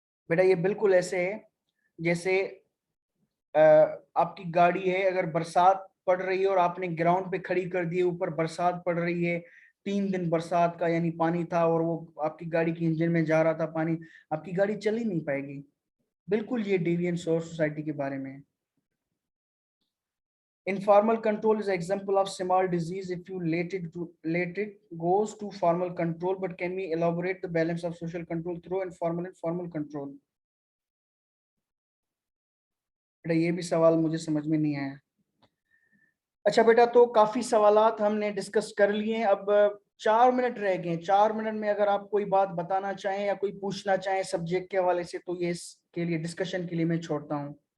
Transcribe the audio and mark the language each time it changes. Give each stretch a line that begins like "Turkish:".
Hindi: बेटा ये बिल्कुल ऐसे है जैसे आपकी गाड़ी है, अगर बरसात पड़ रही है और आपने ग्राउंड पे खड़ी कर दी है, ऊपर बरसात पड़ रही है, 3 दिन बरसात का यानी पानी था और वो आपकी गाड़ी की इंजन में जा रहा था पानी, आपकी गाड़ी चल ही नहीं पाएगी। बिल्कुल ये डेविएंस और सोसाइटी के बारे में है।
English: Informal control is an example of small disease if you let it goes to formal control, but can we elaborate the balance of social control through informal and formal control?
Hindi: बेटा ये भी सवाल मुझे समझ में नहीं आया। अच्छा बेटा, तो काफी सवालात हमने डिस्कस कर लिए, अब 4 मिनट रह गए। 4 मिनट में अगर आप कोई बात बताना चाहें या कोई पूछना चाहें सब्जेक्ट के हवाले से, तो ये इसके लिए डिस्कशन के लिए मैं छोड़ता हूँ।